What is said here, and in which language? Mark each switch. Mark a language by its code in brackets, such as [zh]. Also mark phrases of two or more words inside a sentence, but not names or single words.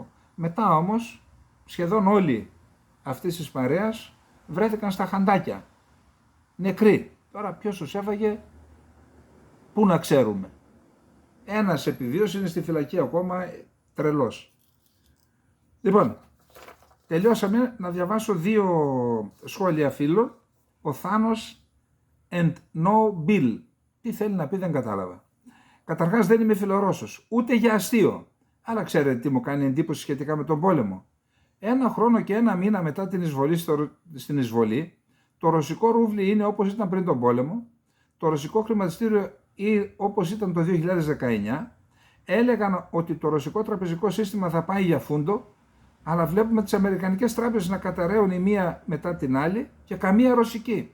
[el] Μετά όμως σχεδόν όλοι αυτής της παρέας βρέθηκαν στα χαντάκια, νεκροί. Τώρα ποιος τους έφαγε, πού να ξέρουμε. Ένας επιβίωσε, είναι στη φυλακή ακόμα, τρελός. Λοιπόν, τελειώσαμε. Να διαβάσω 2 σχόλια φίλων. [en] Ο Θάνος and no bill. [el] Τι θέλει να πει δεν κατάλαβα. Καταρχάς δεν είμαι φιλορώσος, ούτε για αστείο. Αλλά ξέρετε τι μου κάνει εντύπωση σχετικά με τον πόλεμο. 1 χρόνο και 1 μήνα μετά την εισβολή στην εισβολή, το ρωσικό ρούβλι είναι όπως ήταν πριν τον πόλεμο, το ρωσικό χρηματιστήριο όπως ήταν το 2019, έλεγαν ότι το ρωσικό τραπεζικό σύστημα θα πάει για φούντο, αλλά βλέπουμε τις αμερικανικές τράπεζες να καταραίουν η μία μετά την άλλη και καμία ρωσική.